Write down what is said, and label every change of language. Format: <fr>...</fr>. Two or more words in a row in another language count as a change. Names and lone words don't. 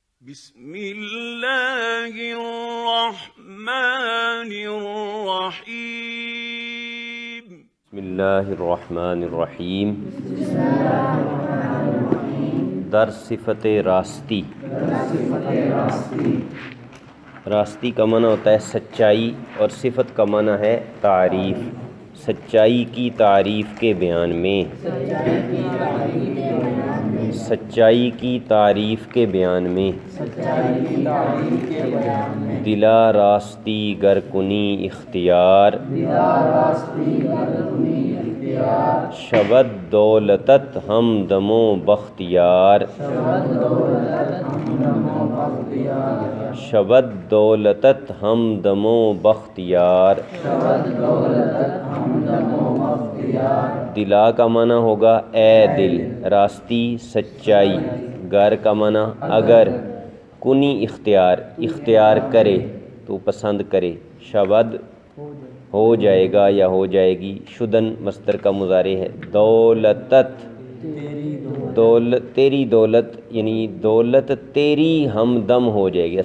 <ar>بسم اللہ الرحمن الرحیم بسم اللہ الرحمن الرحیم۔</ar> <fa>در صفت راستی۔</fa> <ur>راستی کا معنی ہوتا ہے سچائی اور صفت کا معنی ہے تعریف۔ سچائی کی تعریف کے بیان میں، سچائی کی تعریف کے بیان میں،</ur> <fa>دلا راستی گر کنی اختیار، شبد دولتت ہم دمو بختیار، شبد دولتت ہم دمو بختیار۔</fa> <ur>دلا کا معنی ہوگا اے دل، راستی سچائی، گر کا معنی اگر،</ur> <fa>کنی اختیار</fa> <ur>اختیار کرے تو پسند کرے، شبد ہو جائے گا یا ہو جائے گی، شدن مصدر کا مضارع ہے، دولتت تیری دولت یعنی دولت تیری ہمدم ہو جائے گی۔</ur>